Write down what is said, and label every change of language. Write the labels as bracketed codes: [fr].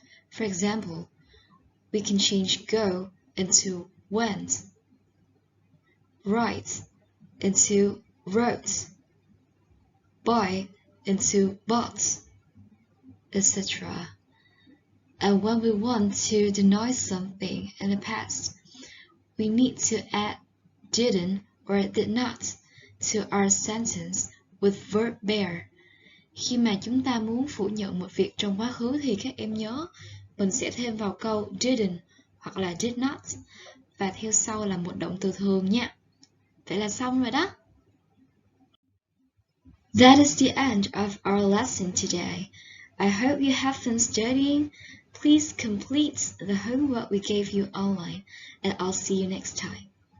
[en] For example, we can change go into went, write into wrote, buy into bought, etc. And when we want to deny something in the past, we need to add didn't or did not to our sentence with verb bear. [vi] Khi mà chúng ta muốn phủ nhận một việc trong quá khứ thì các em nhớ mình sẽ thêm vào câu didn't hoặc là did not và theo sau là một động từ thường nha. Vậy là xong rồi đó. [en] That is the end of our lesson today. I hope you have fun studying. Please complete the homework we gave you online, and I'll see you next time.